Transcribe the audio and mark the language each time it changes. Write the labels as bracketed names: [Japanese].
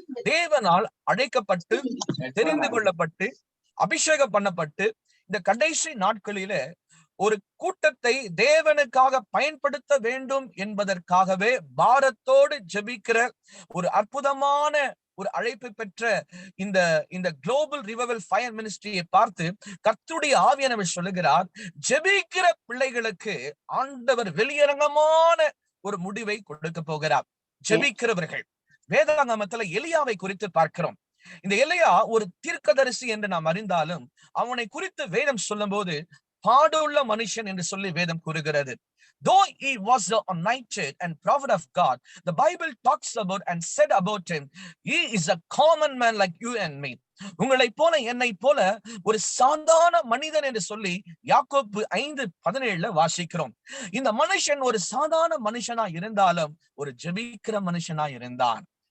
[Tamil] தேவனால் அழைக்கப்பட்டு தெரிந்து கொள்ளப்பட்டு அபிஷேகம் பண்ணப்பட்டு இந்த கடைசி நாட்களில ஒரு கூட்டத்தை தேவனுக்காக பயன்படுத்த வேண்டும் என்பதற்காகவே பாரத்தோடு ஜெபிக்கிற ஒரு அற்புதமான ஒரு அழைப்பு பெற்ற இந்த குளோபல் ரிவைவல் ஃபயர் மினிஸ்ட்ரியை பார்த்து கர்த்தருடைய ஆவியானவர் சொல்லுகிறார், ஜெபிக்கிற பிள்ளைகளுக்கு ஆண்டவர் வெளியரங்கமான ஒரு முடிவை கொடுக்க போகிறார். ஜெபிக்கிறவர்கள். வேதாகமத்துல எலியாவை குறித்து பார்க்கிறோம். இந்த எலியா ஒரு தீர்க்கதரிசி என்று நாம் அறிந்தாலும் அவனை குறித்து வேதம் சொல்லும் போது பாடுள்ள மனுஷன் என்று சொல்லி வேதம் கூறுகிறது. [English] Though he was the anointed and prophet of God, the Bible talks about and said about him, he is a common man like you and me. [Tamil] உங்களை போல என்னை போல ஒரு சாதாரண மனிதன் என்று சொல்லி யாக்கோபு 5:17 வாசிக்கிறோம். இந்த மனுஷன் ஒரு சாதாரண மனுஷனா இருந்தாலும் ஒரு ஜெபிக்கிற மனுஷனா இருந்தான்.